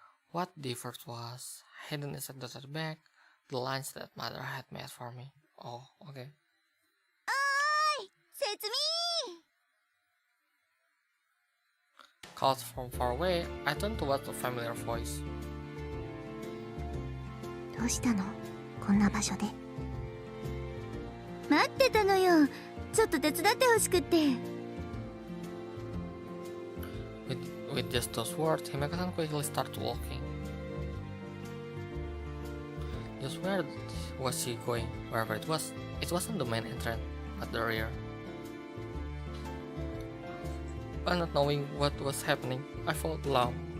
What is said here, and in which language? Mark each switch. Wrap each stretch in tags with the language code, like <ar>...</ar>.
<en>What differed was hidden inside the tote bag, the lunch that Mother had made for me. Oh, okay. Oi! Setsumi! Called from far away, I turned towards the familiar voice.</en> <ja>どうしたのこんな場所で待ってたのよちょっと手伝ってほしくって</ja> <en>With just those words, Himeka-san quickly started walking. Just where was she going? Wherever it wasn't the main entrance, but the rear. But not knowing what was happening, I felt alarmed.</en>